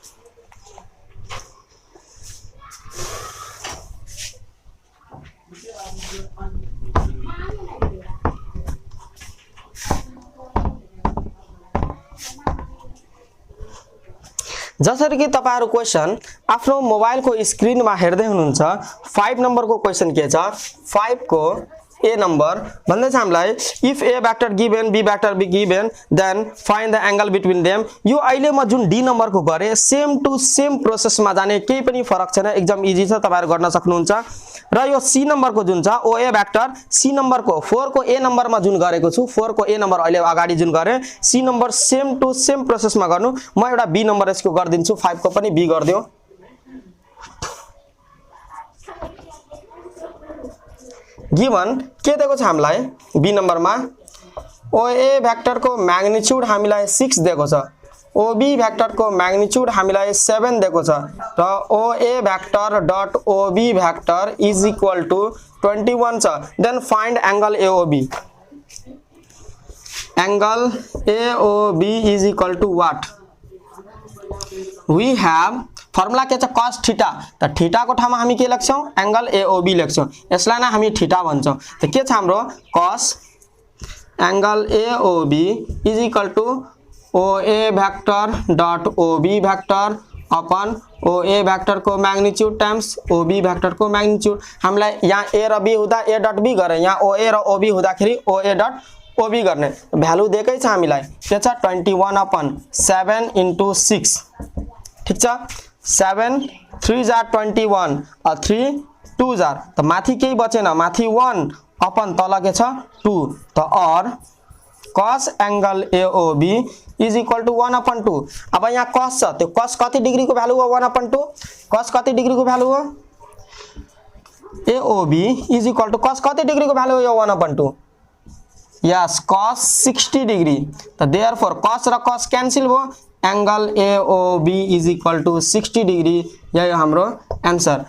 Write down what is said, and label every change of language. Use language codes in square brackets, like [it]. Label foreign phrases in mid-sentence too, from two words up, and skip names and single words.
[ne] जसरी कि तपाईहरु क्वेशन आफ्नो मोबाइल को स्क्रीन मा हेर्दै हुनुहुन्छ 5 नम्बर को क्वेशन के छ 5 को a नंबर भन्दै छ हामीलाई [en] if a vector given b vector b given then find the angle between them [ne] यो अहिले म जुन d नंबर को गरे [en] same to same process [ne] मा जाने केही पनि फरक छैन एकदम इजी छ तपाईहरु गर्न सक्नुहुन्छ र यो c नंबर को जुन छ o a वेक्टर c नंबर को 4 को a नंबर मा जुन गरेको छु 4 को a नंबर अहिले अगाडि जुन गरे c नंबर [en] same to same process [ne] मा गर्नु म एउटा b नंबर यसको गर्दिन्छु 5 को पनि b गर्दियो गिवन के दिएको छ हामीलाई b नंबर मा OA वेक्टर को मैग्नीट्यूड हामीलाई 6 दिएको छ OB वेक्टर को मैग्नीट्यूड हामीलाई 7 दिएको छ र [en] OA vector dot OB vector is equal to 21 [ne] छ [en] then find angle AOB angle AOB is equal to what we have formula [ne] के छ [en] cos theta [ne] त थीटा को ठाउँमा हामी के लेख्छौं [en] angle AOB [ne] लेख्छौं यसलाई नै हामी थीटा भन्छौं त के छ हाम्रो [en] cos angle AOB is equal to OA vector dot OB vector upon OA vector [ne] डट OB वेक्टर अपन OA वेक्टर को मैग्नीट्यूड [en] times OB vector [ne] को मैग्नीट्यूड हामीलाई यहाँ A र B हुँदा A डट B गरे यहाँ OA र OB हुँदाखेरि OA डट OB गर्ने भ्यालु दिएकै छ हामीलाई के छ 21 अपन 7 into 6 ठीक छ 7 3 जार 21 3 2 जार त माथि केही बचेन माथि 1 अपन तल के छ 2 त और [en] cos angle AOB is equal to 1 upon 2 [ne] अब यहाँ cos छ त्यो cos कति डिग्री को भ्यालु हो 1 अपन 2 cos कति डिग्री को भ्यालु हो [en] AOB is equal to cos [ne] कति डिग्री को भ्यालु हो यो 1 अपन 2 [en] yes cos 60 degree [ne] त देयरफोर cos र cos क्यान्सल भयो [en] angle AOB is equal to 60 degree [ne] यही हाम्रो आन्सर।